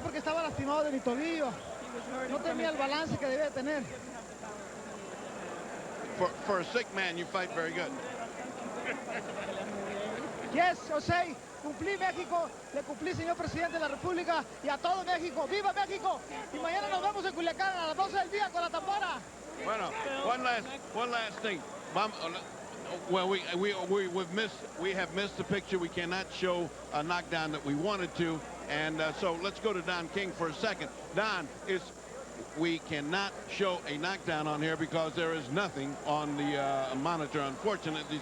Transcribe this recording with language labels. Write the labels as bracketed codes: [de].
[es] Porque estaba lastimado de mi tobillo. No tenía el balance que debía tener. [en] For a sick man, you fight very good. [es] Yes, José, cumplí México, le cumplí, señor presidente de la República, y a todo México. ¡Viva México! Y mañana nos vemos en Culiacán a las 12 del día con la tambora. [en] Bueno, one last thing. Well, we have missed the picture. We cannot show a knockdown that we wanted to, and so let's go to Don King for a second. Don, we cannot show a knockdown on here because there is nothing on the monitor, unfortunately.